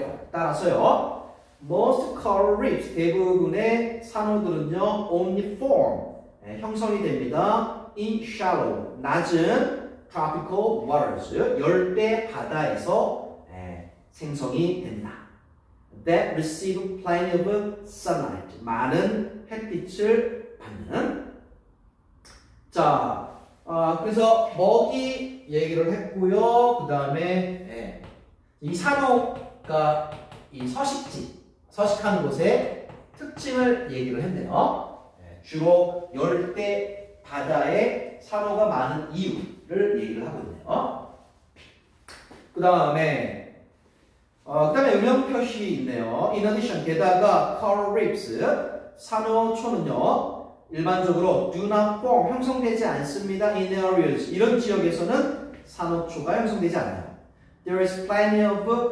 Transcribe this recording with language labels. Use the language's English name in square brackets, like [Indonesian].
[Korean] 따라서요, [English] most coral reefs, [Korean] 대부분의 산호들은요, [English] only form, [Korean] 형성이 됩니다. [English] in shallow, [Korean] 낮은 [English] tropical waters, [Korean] 열대 바다에서 생성이 됩니다. [English] that receive plenty of sunlight, [Korean] 많은 햇빛을 받는. 자, 그래서 먹이 얘기를 했고요. 그 다음에 이 산호가 이 서식하는 곳의 특징을 얘기를 했네요. 주로 열대 바다에 산호가 많은 이유를 얘기를 하고 있네요. 그 다음에 음영 표시 있네요. [English] In addition, [Korean] 게다가 [English] coral reefs, [Korean] 산호초는요 일반적으로 [English] do not form, [Korean] 형성되지 않습니다. [English] in areas, [Korean] 이런 지역에서는 산호초가 형성되지 않아요. [English] There is plenty of